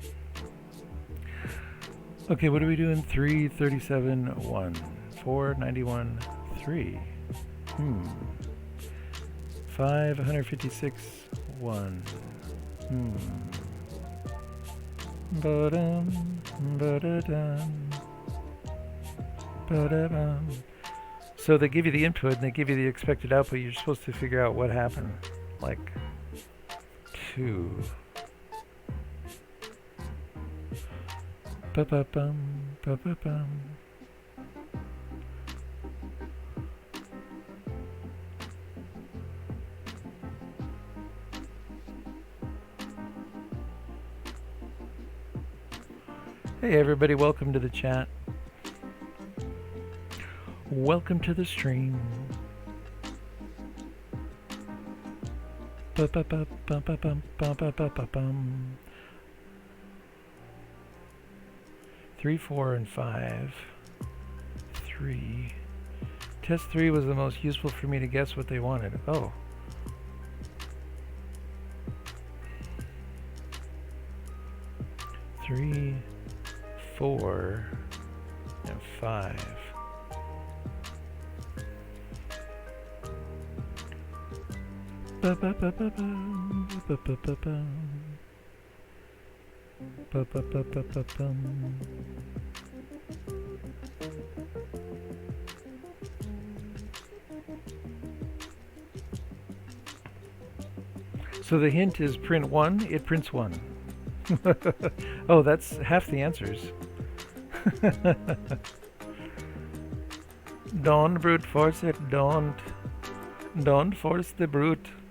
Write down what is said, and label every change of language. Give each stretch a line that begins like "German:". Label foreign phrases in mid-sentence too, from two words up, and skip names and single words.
English: Okay, what are we doing? 337 1 491 3. 556 1. Ba-dum, ba-da-dum, ba-da-dum. So they give you the input and they give you the expected output. You're supposed to figure out what happened. Like 2. Ba-ba-bum, ba-ba-bum. Hey everybody, welcome to the chat. Welcome to the stream. Ba-ba-ba-ba-ba-bum-ba-ba-ba-bum. 3, 4, and 5. 3. Test 3 was the most useful for me to guess what they wanted. Oh. Three, 4, and 5. Ba-ba-ba-ba-bum, ba-ba-ba-bum. Ba-ba-ba-ba-bum. So the hint is print 1, it prints 1. Oh, that's half the answers. Don't brute force it, don't force the brute.